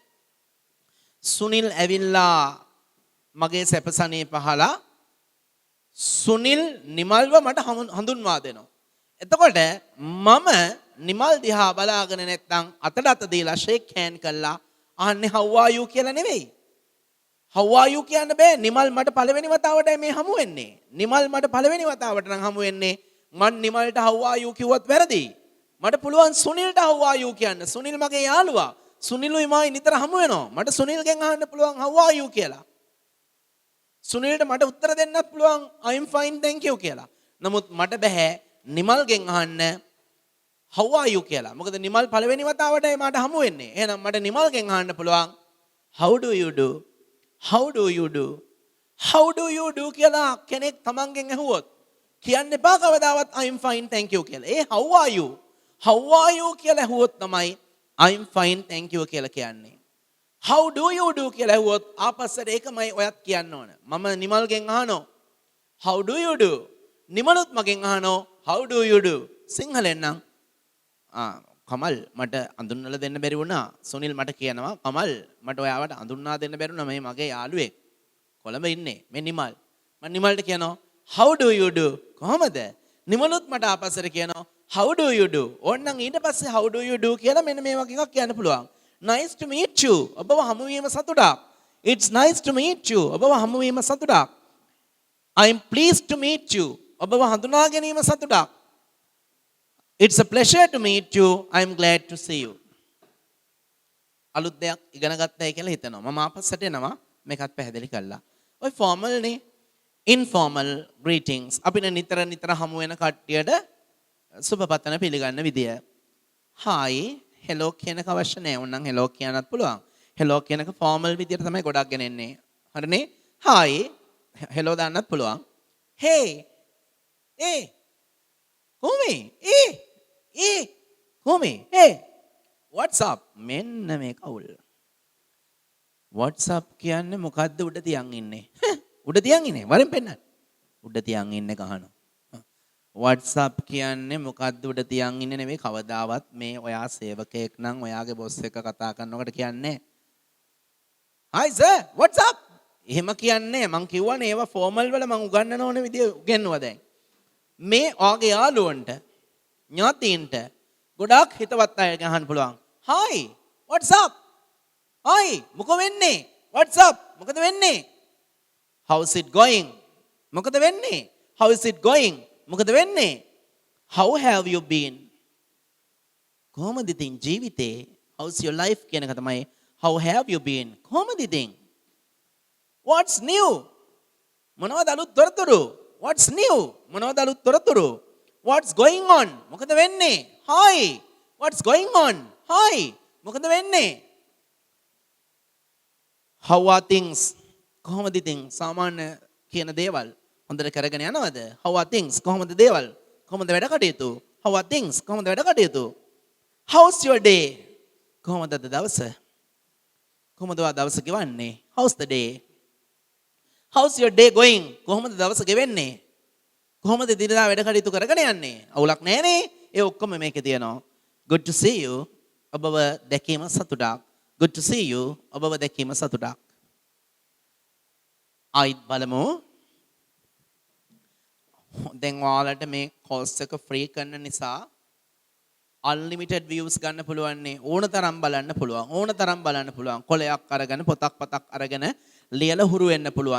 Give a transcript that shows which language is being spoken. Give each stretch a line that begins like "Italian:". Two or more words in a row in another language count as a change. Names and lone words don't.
Sinhala: සුනිල් ඇවිල්ලා මගේ සැපසනේ පහලා සුනිල් නිමල්ව මට හඳුන්වා දෙනවා. එතකොට මම නිමල් දිහා බලාගෙන නැත්නම් අතට අත දීලා
English: shake hand
Sinhala: කළා අහන්නේ
English: how are you
Sinhala: කියලා නෙවෙයි.
English: how are you
Sinhala: කියන්න බෑ. නිමල් මට පළවෙනි වතාවටයි මේ හමු වෙන්නේ. නිමල් මට පළවෙනි වතාවට නම් හමු වෙන්නේ. මන් නිමල්ට
English: how are you
Sinhala: කිව්වත් වැරදි. මට පුළුවන් සුනිල්ට
English: how are you
Sinhala: කියන්න. සුනිල් මගේ යාළුවා. සුනිලුයි මයි නිතර හමු වෙනවා. මට සුනිල්ගෙන් අහන්න පුළුවන්
English: how are you
Sinhala: කියලා. සුනිල්ට මට උත්තර දෙන්නත් පුළුවන්
English: I'm fine thank you
Sinhala: කියලා. නමුත් මට බෑ නිමල්ගෙන් අහන්න
English: how are you
Sinhala: කියලා. මොකද නිමල් පළවෙනි වතාවටයි මට හමු වෙන්නේ. එහෙනම් මට නිමල්ගෙන් අහන්න පුළුවන්
English: how do you do? how do you do? how do you do
Sinhala: කියලා කෙනෙක් තමන්ගෙන් අහුවොත් කියන්න එපා කවදාවත්
English: I'm fine thank you
Sinhala: කියලා. ඒ
English: how are you? how are you
Sinhala: කියලා අහුවොත් තමයි
English: I'm fine thank you
Sinhala: කියලා කියන්නේ.
English: how do you do
Sinhala: කියලා අහුවොත් ආපස්සට ඒකමයි ඔයත් කියන්න ඕන. මම නිමල්ගෙන් අහනවා
English: how do you do?
Sinhala: නිමලුත් මගෙන් අහනවා
English: how do you do?
Sinhala: සිංහලෙන් නම් කමල් මට අඳුන්වලා දෙන්න බැරි වුණා. සුනිල් මට කියනවා කමල් මට ඔයාවට අඳුන්වා දෙන්න බැරි වුණා මේ මගේ යාළුවෙක් කොළඹ ඉන්නේ මේ නිමල්. මම නිමල්ට කියනවා
English: how do you do?
Sinhala: කොහමද? නිමලුත් මට ආපස්සට කියනවා
English: how do you do?
Sinhala: ඕන්නම් ඊට පස්සේ
English: how do you do
Sinhala: කියලා මෙන්න මේ වගේ එකක් කියන්න පුළුවන්.
English: nice to meet you.
Sinhala: ඔබව හමු වීම සතුටක්.
English: it's nice to meet you.
Sinhala: ඔබව හමු වීම සතුටක්.
English: I'm pleased to meet you.
Sinhala: ඔබව හඳුනා ගැනීම සතුටක්.
English: It's a pleasure to meet you. I'm glad to see you.
Sinhala: අලුත් දෙයක් ඉගෙන ගත්තයි කියලා හිතනවා. මම ආපස්සට එනවා මේකත් පැහැදිලි කළා. ඔය formal නේ
English: informal greetings.
Sinhala: අපිට නිතර හමු වෙන කට්ටියට සුබපතන පිළිගන්න විදිය.
English: hi hello
Sinhala: කියනක අවශ්‍ය නැහැ. ඕනනම් hello කියන්නත් පුළුවන්. hello කියනක formal විදියට තමයි ගොඩක් ගෙනෙන්නේ. හරිනේ?
English: hi hello
Sinhala: දාන්නත් පුළුවන්. hey කොහොමේ? කොහොමේ?
English: what's up?
Sinhala: මෙන්න මේ කවුල්.
English: what's up
Sinhala: කියන්නේ මොකද්ද උඩ තියන් ඉන්නේ? උඩ තියන් ඉන්නේ. වරෙන් පෙන්නන්න. උඩ තියන් ඉන්නේ කහනවා.
English: what's up
Sinhala: කියන්නේ මොකද්ද උඩ තියන් ඉන්නේ නෙමෙයි කවදාවත් මේ ඔයා සේවකයෙක් නම් ඔයාගේ බොස් එක කතා කරනකොට කියන්නේ
English: hi sir what's up?
Sinhala: එහෙම කියන්නේ මං කියවනේ ඒවා ෆෝමල් වල මං උගන්වන ඕන විදිය උගන්වුවා දැන්. මේ ඔයාගේ යාළුවන්ට ඥාතීන්ට ගොඩාක් හිතවත් අයගෙන් අහන්න පුළුවන්.
English: hi what's up? hi
Sinhala: මොකද වෙන්නේ?
English: what's up?
Sinhala: මොකද වෙන්නේ?
English: how's it going?
Sinhala: මොකද වෙන්නේ?
English: how is it going?
Sinhala: මොකද වෙන්නේ?
English: how have you been?
Sinhala: කොහොමද ඉතින් ජීවිතේ?
English: how's your life
Sinhala: කියන එක තමයි
English: how have you been?
Sinhala: කොහොමද ඉතින්?
English: what's new?
Sinhala: මොනවද අලුත් තොරතුරු?
English: what's new?
Sinhala: මොනවද අලුත් තොරතුරු?
English: what's going on?
Sinhala: මොකද වෙන්නේ?
English: hi what's going on? hi
Sinhala: මොකද වෙන්නේ?
English: how are things?
Sinhala: කොහොමද ඉතින් සාමාන්‍ය කියන දේවල් හොඳට කරගෙන යනවද?
English: how are things?
Sinhala: කොහොමද දේවල්? කොහොමද වැඩ කටයුතු?
English: how are things?
Sinhala: කොහොමද වැඩ කටයුතු?
English: how's your day?
Sinhala: කොහොමද අද දවස? කොහොමද ඔයා දවස ගෙවන්නේ?
English: how's the day? how's your day going?
Sinhala: කොහොමද දවස ගෙවෙන්නේ? කොහොමද දිනදා වැඩ කටයුතු කරගෙන යන්නේ? අවුලක් නැහැනේ. ඒ ඔක්කොම මේකේ තියෙනවා.
English: good to see you.
Sinhala: ඔබව දැකීම සතුටක්.
English: good to see you.
Sinhala: ඔබව දැකීම සතුටක්. ආයිත් බලමු. දැන් ඔයාලට මේ course එක free කරන නිසා
English: unlimited views
Sinhala: ගන්න පුළුවන් නේ. ඕන තරම් බලන්න පුළුවන්. ඕන තරම් බලන්න පුළුවන්. කොලයක් අරගෙන පොතක් අරගෙන ලියලා හුරු වෙන්න පුළුවන්.